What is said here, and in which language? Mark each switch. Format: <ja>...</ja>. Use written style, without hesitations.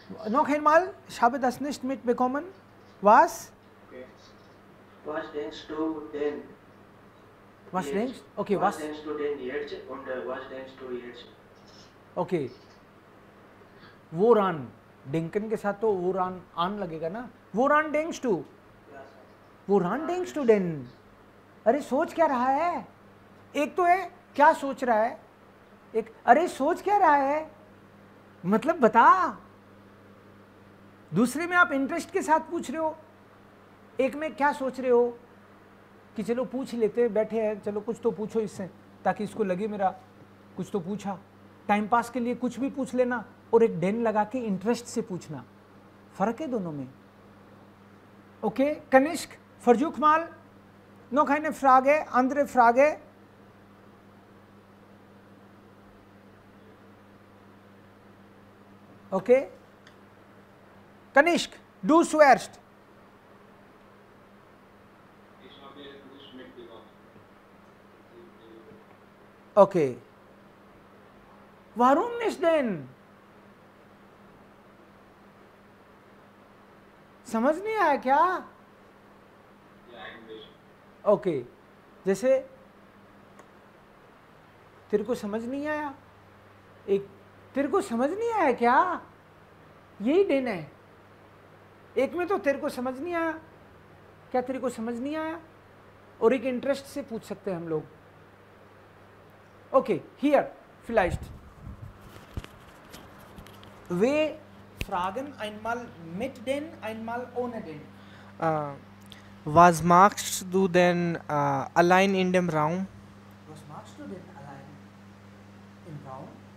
<de>Noch einmal, ich habe das nicht mitbekommen. Was? Okay. Was denkst du denn? Was jetzt? denkst? Okay, was denkst du denn jetzt und was denkst du jetzt? Okay. Woran?</de> <hi>Denken के साथ तो woran आन लगेगा ना।</hi> <de>Woran denkst du? Woran denkst du denn?</de> <hi>अरे सोच क्या रहा है? एक तो है क्या सोच रहा है, एक अरे सोच क्या रहा है, मतलब बता। दूसरे में आप इंटरेस्ट के साथ पूछ रहे हो, एक में क्या सोच रहे हो कि चलो पूछ लेते, बैठे हैं चलो कुछ तो पूछो इससे, ताकि इसको लगे मेरा कुछ तो पूछा। टाइम पास के लिए कुछ भी पूछ लेना और एक डेन लगा के इंटरेस्ट से पूछना, फर्क है दोनों में।</hi> <de>ओके, कनिष्क, versuch mal noch eine Frage, andere Frage. Okay, Kanishk, du zuerst. Ich habe nicht mitbekommen. Okay. Warum nicht denn?</de> <hi>समझ नहीं आया क्या? ओके, जैसे तेरे को समझ नहीं आया, एक तेरे को समझ नहीं आया क्या, यही देन है। एक में तो तेरे को समझ नहीं आया, क्या तेरे को समझ नहीं आया, और एक इंटरेस्ट से पूछ सकते हैं हम लोग।</hi> <de>ओके, हियर vielleicht वे fragen einmal mit den, einmal ohne den. Was machst du denn allein in dem Raum? Was machst du denn allein im Raum?</de>